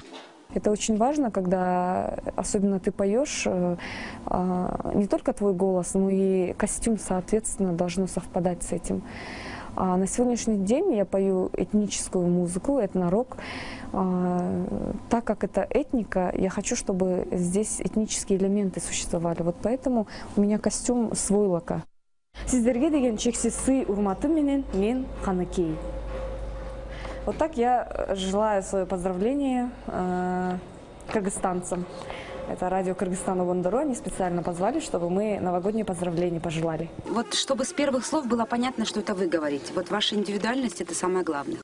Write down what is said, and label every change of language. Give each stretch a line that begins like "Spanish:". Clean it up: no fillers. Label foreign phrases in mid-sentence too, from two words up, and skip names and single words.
Russian: Это очень важно, когда особенно ты поешь, не только твой голос, но и костюм, соответственно, должно совпадать с этим. А на сегодняшний день я пою этническую музыку, этнорок. Так как это этника, я хочу, чтобы здесь этнические элементы существовали. Вот поэтому у меня костюм с войлока.
Kyrgyz: Сиздерге деген чексиз сый урматым менен мен Каныкей.
Russian: Вот так я желаю свое поздравление кыргызстанцам. Это радио Кыргызстана Вондоро. Они специально позвали, чтобы мы новогодние поздравления пожелали. Вот чтобы с первых слов было понятно, что это вы говорите. Вот ваша индивидуальность – это самое главное.